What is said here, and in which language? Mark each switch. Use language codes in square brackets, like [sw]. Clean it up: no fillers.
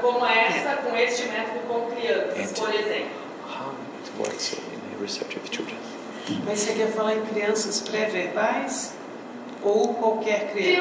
[pt] como essa, com este método com crianças, [en] And [pt] por exemplo. [en] how it works in the research of children. [pt] Mas você quer falar em crianças pré-verbais ou qualquer criança?